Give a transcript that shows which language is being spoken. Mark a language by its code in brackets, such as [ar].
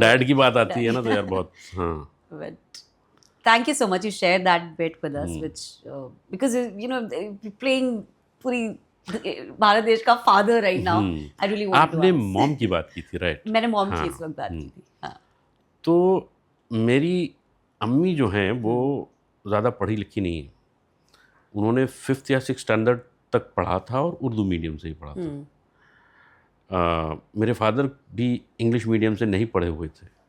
[hi] Dad की बात आती है ना, तो यार बहुत, हाँ। [en] But thank you so much. You shared that bit with us, which because you know playing [hi] पूरी भारत देश का [en] father right now. I really want to [hi] आपने [en] ask. [hi] मॉम की बात की थी, राइट? मैंने मॉम की हाँ, इस वक्त बात की थी। हाँ। तो मेरी अम्मी जो हैं वो ज़्यादा पढ़ी लिखी नहीं है, उन्होंने 5th या 6th स्टैंडर्ड तक पढ़ा था और उर्दू मीडियम से ही पढ़ा था। मेरे फादर भी इंग्लिश मीडियम से नहीं पढ़े हुए थे,